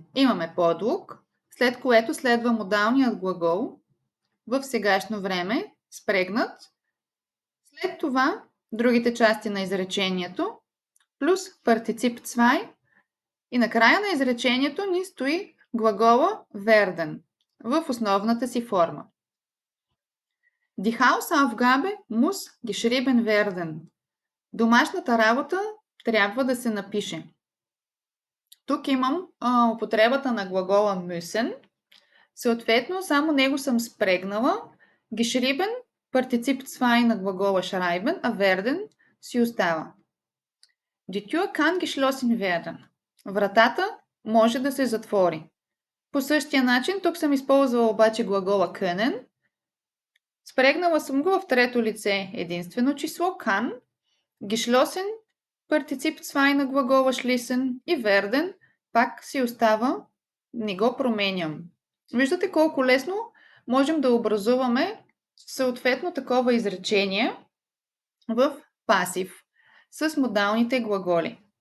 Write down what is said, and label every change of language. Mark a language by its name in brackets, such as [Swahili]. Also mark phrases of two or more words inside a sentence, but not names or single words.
[Bulgarian] Имаме подлог, след което следва модалният глагол в сегашно време, спрегнат. След това другите части на изречението, плюс партицип zwei и накрая на изречението ни стои глагола werden в основната си форма. [German] Die Hausaufgabe muss geschrieben werden. [Bulgarian] Домашната работа трябва да се напише. Тук имам употребата на глагола müssen. Съответно, само него съм спрегнала. Geschrieben, партицип zwei на глагола schreiben, а werden си остава. [German] Die Tür kann geschlossen werden. [Bulgarian] Вратата може да се затвори. По същия начин, тук съм използвала обаче глагола können. Спрегнала съм го в трето лице единствено число kann. Geschlossen, партицип zwei на глагола schließen и werden пак си остава, не го променям. Виждате колко лесно можем да образуваме съответно такова изречение в пасив с модалните глаголи.